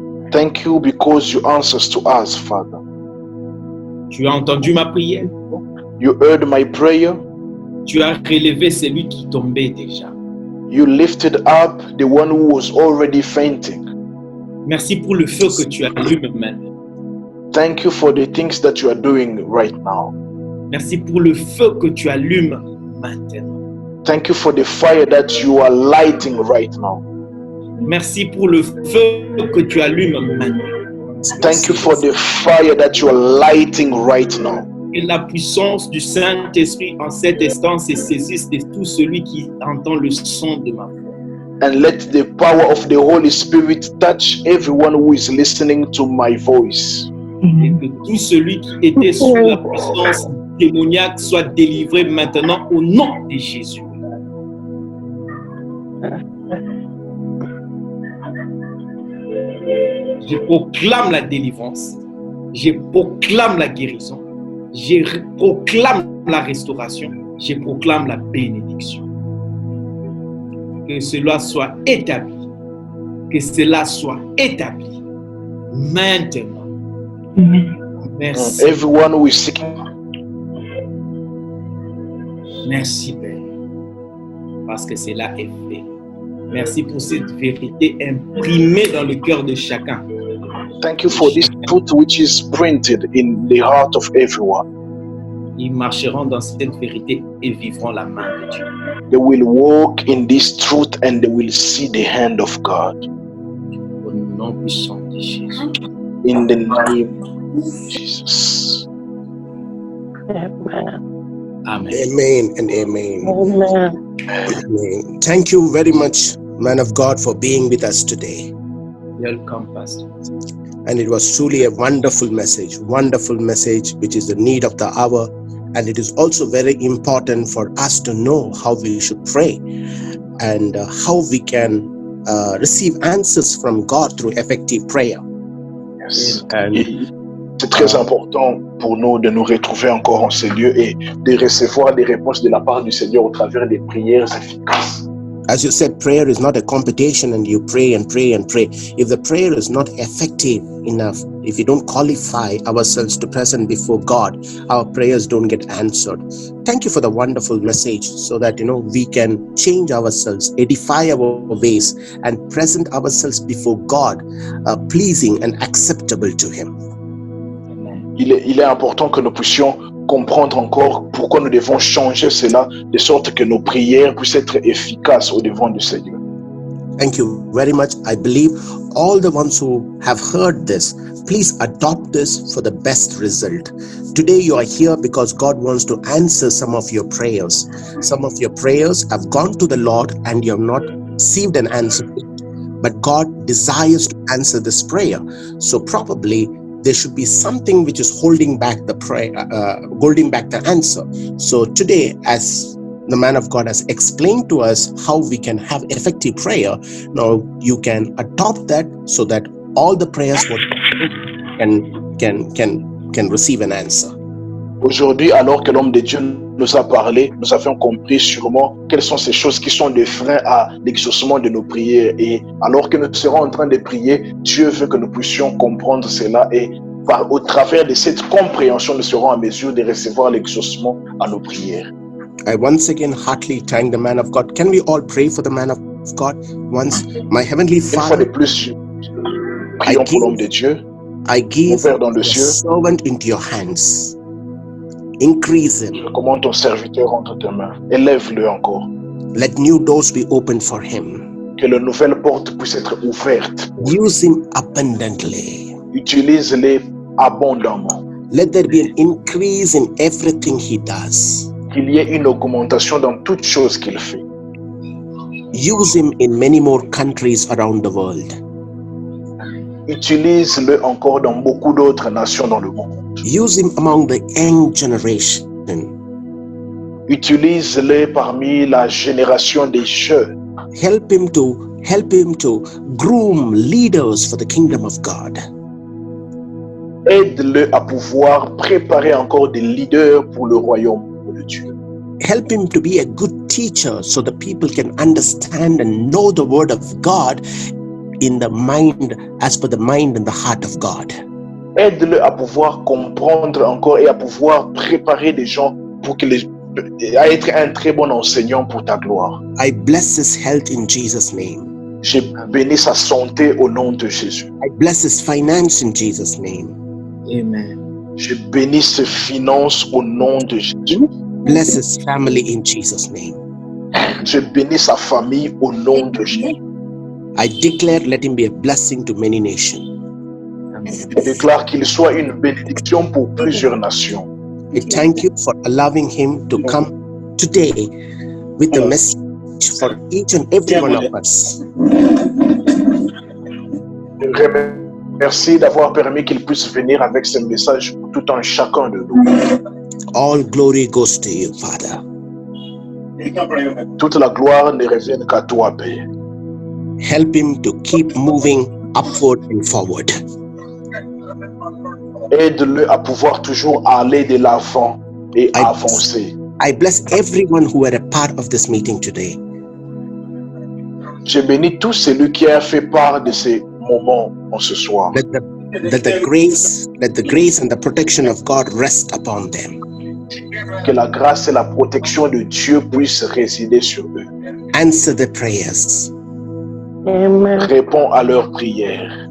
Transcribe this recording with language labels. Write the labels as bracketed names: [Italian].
[English] Thank you because you answers to us, Father. [French] Tu as entendu ma prière. [English] You heard my prayer. [French] Tu as relevé celui qui tombait déjà. [English] You lifted up the one who was already fainting. [French] Merci pour le feu que tu allumes maintenant. [English] Thank you for the things that you are doing right now. [French] Merci pour le feu que tu allumes maintenant. [English] Thank you for the fire that you are lighting right now. [French] Merci pour le feu que tu allumes maintenant. [English] Thank you for the fire that you are lighting right now. [French] Et la puissance du Saint-Esprit en cet instant se saisisse de tout celui qui entend le son de ma voix. [English] And let the power of the Holy Spirit touch everyone who is listening to my voice. [French] Et que tout celui qui était sous la puissance démoniaque soit délivré maintenant au nom de Jésus. Je proclame la délivrance, je proclame la guérison, je proclame la restauration, je proclame la bénédiction. Que cela soit établi, que cela soit établi maintenant. Merci. [English] Everyone who is seeking. [French] Merci Père, parce que cela est fait. Merci pour cette vérité imprimée dans le cœur de chacun. [English] Thank you for this truth which is printed in the heart of everyone. [French] Ils marcheront dans cette vérité et vivront la main de Dieu. [English] They will walk in this truth and they will see the hand of God. [French] Au nom puissant de Jésus. [English] In the name of Jesus. Amen. Amen and amen. Amen. Thank you very much, man of God, for being with us today. Welcome, Pastor. And it was truly a wonderful message which is the need of the hour. And it is also very important for us to know how we should pray and how we can receive answers from God through effective prayer. Yes. [French] C'est très important pour nous de nous retrouver encore en ces lieux et de recevoir des réponses de la part du Seigneur au travers des prières efficaces. [English] As you said, prayer is not a competition and you pray and pray and pray. If the prayer is not effective enough, if we don't qualify ourselves to present before God, our prayers don't get answered. Thank you for the wonderful message so that, we can change ourselves, edify our ways and present ourselves before God, pleasing and acceptable to Him. [French] Il est important que nous puissions comprendre encore pourquoi nous devons changer cela de sorte que nos prières puissent être efficaces au devant du Seigneur. [English] Thank you very much. I believe all the ones who have heard this, please adopt this for the best result. Today you are here because God wants to answer some of your prayers. Some of your prayers have gone to the Lord and you have not received an answer. But God desires to answer this prayer. So probably there should be something which is holding back the prayer, holding back the answer. So today, as the man of God has explained to us how we can have effective prayer, now you can adopt that so that all the prayers can can receive an answer. [French] Aujourd'hui, alors que l'homme de Dieu nous a parlé, nous avons compris sûrement quelles sont ces choses qui sont des freins à l'exaucement de nos prières. Et alors que nous serons en train de prier, Dieu veut que nous puissions comprendre cela et au travers de cette compréhension, nous serons en mesure de recevoir l'exaucement à nos prières. [English] I once again heartily thank the man of God. Can we all pray for the man of God once? My heavenly [French] Une fois de [English] Father, [French] plus, prions pour l'homme de Dieu. [English] I give [French] Mon Père dans le [English] the [French] ciel, [English] servant into your hands. Increase him. [French] je commande ton serviteur entre tes mains. Élève-le encore. [English] Let new doors be opened for him. [French] Que de nouvelles portes puissent être ouvertes. [English] Use him abundantly. [French] Utilise-les abondamment. [English] Let there be an increase in everything he does. [French] Qu'il y ait une augmentation dans toutes choses qu'il fait. [English] Use him in many more countries around the world. [French] Utilise-le encore dans beaucoup d'autres nations dans le monde. [English] Use him among the young generation. [French] Utilise-le parmi la génération des jeunes. [English] Help him to groom leaders for the kingdom of God. [French] Aide-le à pouvoir préparer encore des leaders pour le royaume de Dieu. [English] Help him to be a good teacher so the people can understand and know the word of God in the mind, as per the mind and the heart of God. [French] Aide-le à pouvoir comprendre encore et à pouvoir préparer des gens pour à être un très bon enseignant pour ta gloire. [English] I bless his health in Jesus' name. [French] Je bénis sa santé au nom de Jésus. [English] I bless his finance in Jesus' name. Amen. [French] Je bénis ses finances au nom de Jésus. [English] Bless his family in Jesus' name. [French] Je bénis sa famille au nom de Jésus. [English] I declare, let him be a blessing to many nations. [French] Je déclare qu'il soit une bénédiction pour plusieurs nations. [English] I thank you for allowing him to come today with a message for each and every one of us. [French] Je remercie d'avoir permis qu'il puisse venir avec ce message pour tout un chacun de nous. [English] All glory goes to you, Father. [French] Toute la gloire ne revient qu'à toi, Père. [English] Help him to keep moving upward and forward. [French] Aide-le à pouvoir toujours aller de l'avant et avancer. [English] I bless everyone who were a part of this meeting today. [French] Je bénis tous celui qui a fait part de ces moments en ce soir. [English] Let the grace and the protection of God rest upon them. [French] Que la grâce et la protection de Dieu puissent résider sur eux. [English] Answer their prayers. Amen. [French] Réponds à leurs prières.